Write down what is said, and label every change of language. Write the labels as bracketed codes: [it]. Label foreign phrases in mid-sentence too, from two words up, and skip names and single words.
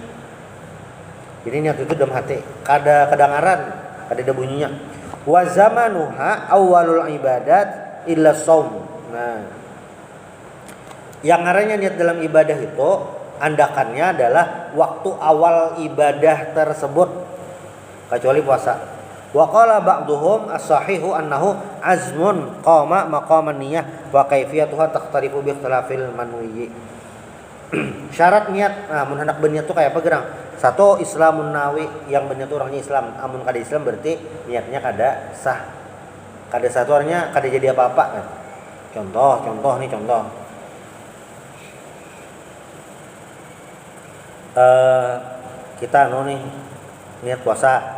[bjn] Jadi niat itu dalam hati, kada ngaran, kada ada bunyinya. [ar] وزمانها أول العبادات إلا الصوم. [bjn] Nah, yang ngarannya niat dalam ibadah itu andakannya adalah waktu awal ibadah tersebut kecuali puasa. [ar] وقال بعضهم الصحيح أنه عزم قام مقام النية وكيفيتها تختلف باختلاف المنوي. [bjn] Syarat niat, nah mun hendak berniat tuh kayak apa gerang? Satu, [ar] إسلام الناوي, [bjn] yang berniat orangnya Islam. Amun kada Islam berarti niatnya kada sah. Kada sah artinya kada jadi apa-apa kan. Contoh. Kita nih niat puasa.